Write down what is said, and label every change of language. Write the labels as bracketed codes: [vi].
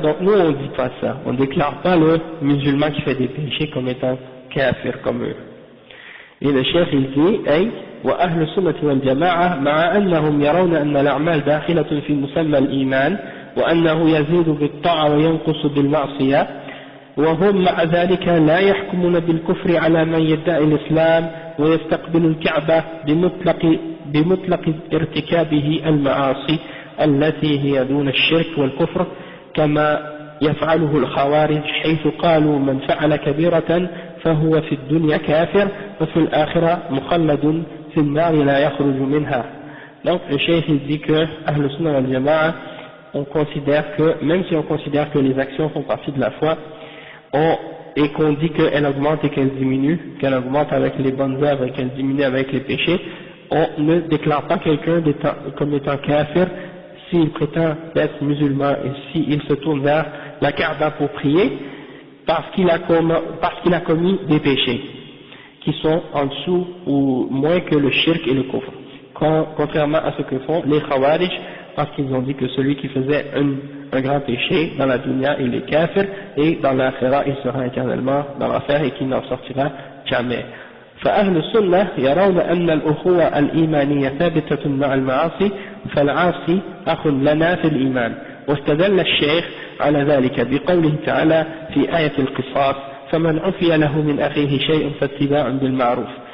[fr] Donc nous on ne dit pas ça, on ne déclare pas le musulman qui fait des péchés comme étant kafir comme eux. Et le chef il dit [ar] أي وأهل السنة والجماعة مع أنهم يرون أن الأعمال داخلة في مسمى الإيمان وأنه يزيد بالطاعة وينقص بالمعصية وهم مع ذلك لا يحكمون بالكفر على من يدعي الإسلام ويستقبل الكعبة بمطلق ارتكابه المعاصي التي هي دون الشرك والكفر كما يفعله الخوارج حيث قالوا من فعل كبيرة فهو في الدنيا كافر وفي الآخرة مخلد في النار لا يخرج منها. [fr] Donc le cheikh il dit que Ahl Sunnah wal Jama'a, on considère que, même si on considère que les actions font partie de la foi, et qu'on dit qu'elle augmente et qu'elle diminue, qu'elle augmente avec les bonnes œuvres et qu'elle diminue avec les péchés, on ne déclare pas quelqu'un comme étant kafir s'il prétend être musulman et s'il se tourne vers la Kaaba pour prier, parce qu'il a commis des péchés qui sont en dessous ou moins que le shirk et le kufr, contrairement à ce que font les Khawarij, parce qu'ils ont dit que celui qui faisait un grand péché dans la dunya il est kafir et dans l'akhira il sera éternellement dans l'enfer et qu'il n'en sortira jamais. [ar] فأهل السنة يرون أن الأخوة الإيمانية ثابتة مع المعاصي فالعاصي أخ لنا في الإيمان. واستدل الشيخ على ذلك بقوله تعالى في آية القصاص فمن عفي له من أخيه شيء فاتباع بالمعروف.